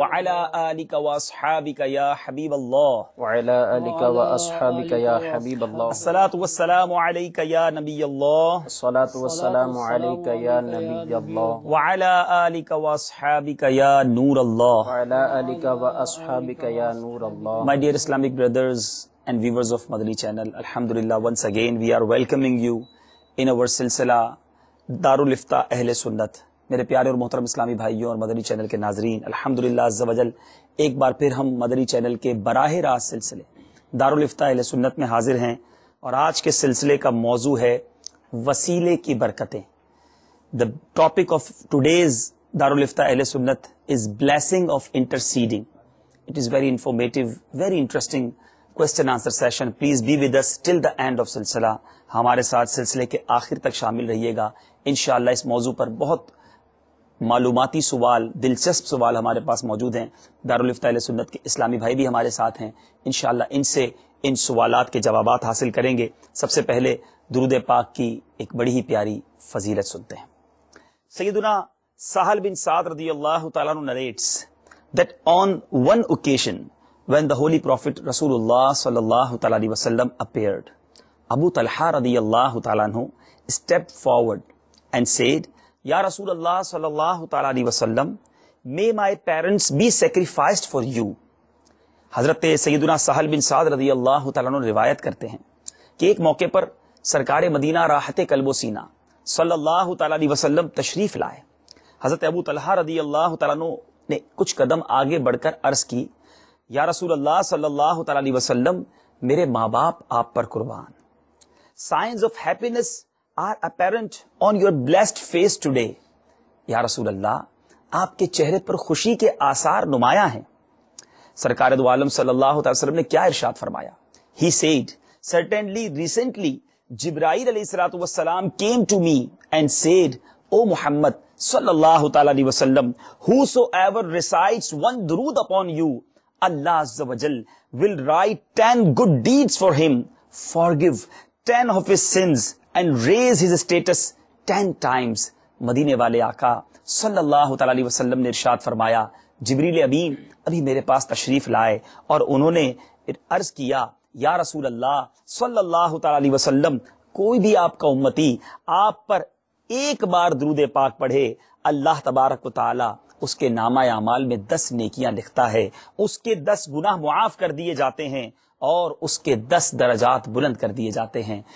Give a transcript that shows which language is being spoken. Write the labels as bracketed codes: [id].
[ar] وعلی آلک واصحابک یا حبیب اللہ. وعلی آلک واصحابک یا حبیب اللہ. الصلاة والسلام علیک یا نبی اللہ. الصلاة والسلام علیک یا نبی اللہ. وعلی آلک واصحابک یا نور اللہ. وعلی آلک واصحابک یا نور اللہ. [en] My dear Islamic brothers and viewers of Madani channel, Alhamdulillah, once again we are welcoming you in our silsila Darul Ifta Ahle Sunnat. [ur] میرے پیارے اور محترم اسلامی بھائیوں اور مدنی چینل کے ناظرین، الحمدللہ عز و جل ایک بار پھر ہم مدنی چینل کے براہ راست سلسلے دارالفتاء اہل سنت میں حاضر ہیں، اور آج کے سلسلے کا موضوع ہے وسیلے کی برکتیں. [en] The topic of today's Darul Ifta Ahle Sunnat is blessing of interceding. It is very informative, very interesting question answer session. Please be with us till the end of silsila. [ur] ہمارے ساتھ سلسلے کے آخر تک شامل رہیے گا. انشاءاللہ اس موضوع پر بہت معلوماتی سوال، دلچسپ سوال ہمارے پاس موجود ہیں. دارالفتاء اہل سنت کے اسلامی بھائی بھی ہمارے ساتھ ہیں. انشاءاللہ ان سے ان سوالات کے جوابات حاصل کریں گے. سب سے پہلے درود پاک کی ایک بڑی ہی پیاری فضیلت سنتے ہیں. [en] سیدنا سہل بن سعد رضی اللہ تعالیٰ عنہ narrates that on one occasion when the holy prophet Rasulullah sallallahu ta'ala alaihi wasallam appeared, Abu Talha radiyallahu ta'ala anhu stepped forward and said, Ya Rasulullah sallallahu ta'ala alaihi wasallam, may my parents be sacrificed for you. [ur] حضرت سیدنا سہل بن سعد رضی اللہ تعالیٰ عنہ روایت کرتے ہیں کہ ایک موقع پر سرکار مدینہ راحت قلب و سینہ صلی اللہ تعالیٰ علیہ وسلم تشریف لائے. حضرت ابو طلحہ رضی اللہ تعالیٰ عنہ نے کچھ قدم آگے بڑھ کر عرض کی، یا رسول اللہ صلی اللہ تعالیٰ علیہ وسلم، میرے ماں باپ آپ پر قربان. [en] Signs of happiness are apparent on your blessed face today. [ur] یا رسول اللہ, آپ کے چہرے پر خوشی کے آثار نمایاں ہیں. سرکار دو عالم صلی اللہ علیہ وسلم نے کیا ارشاد فرمایا؟ [en] He said, certainly recently Jibreel alayhi salatu wassalam came to me and said, O Muhammad sallallahu ta'ala alayhi wasallam, whosoever recites one durood upon you, Allah azza wa jal will write 10 good deeds for him, forgive 10 of his sins and raise his status 10 times. [ur] مدینے والے آقا صلی اللہ تعالی علیہ وسلم نے ارشاد فرمایا, جبریل امین ابھی میرے پاس تشریف لائے اور انہوں نے عرض کیا, یا رسول اللہ صلی اللہ تعالی علیہ وسلم, کوئی بھی آپ کا امتی آپ پر ایک بار درود پاک پڑھے, اللہ تبارک و تعالی اس کے نامہ اعمال میں 10 نیکیاں لکھتا ہے, اس کے 10 گناہ معاف کر دیے جاتے ہیں اور اس کے 10 درجات بلند کر دیے جاتے ہیں.